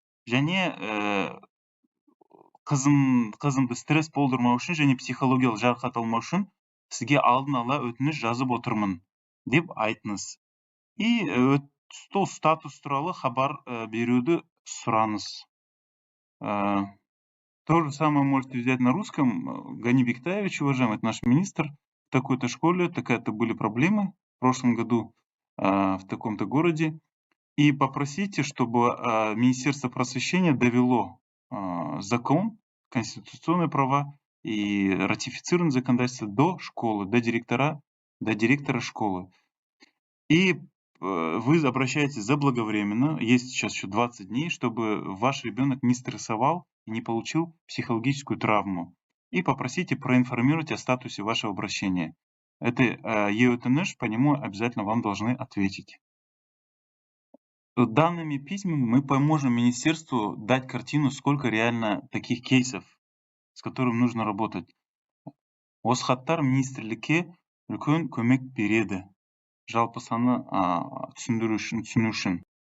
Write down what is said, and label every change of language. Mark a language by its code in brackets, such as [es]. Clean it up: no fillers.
[kk] Және қызымды стресс болдырмау үшін және психологиялық жарақат алмау үшін сізге алдын ала өтініш жазып отырмын деп айтыңыз. [ru] И [kk] статус туралы хабар беруді сұраңыз. [ru] То же самое можете взять на русском. Гани Бектаевич, уважаемый, это наш министр, в такой-то школе, такая-то были проблемы в прошлом году в таком-то городе. И попросите, чтобы Министерство просвещения довело закон, конституционные права и ратифицированное законодательство до школы, до директора школы. И вы обращаетесь заблаговременно, есть сейчас еще 20 дней, чтобы ваш ребенок не стрессовал и не получил психологическую травму. И попросите проинформировать о статусе вашего обращения. Это ЕОТНШ, по нему обязательно вам должны ответить. Данными письмами мы поможем министерству дать картину, сколько реально таких кейсов, с которыми нужно работать. [kk] Осы хаттар министрлікке үлкен көмек береді. Жалпы саны түсіну үшін.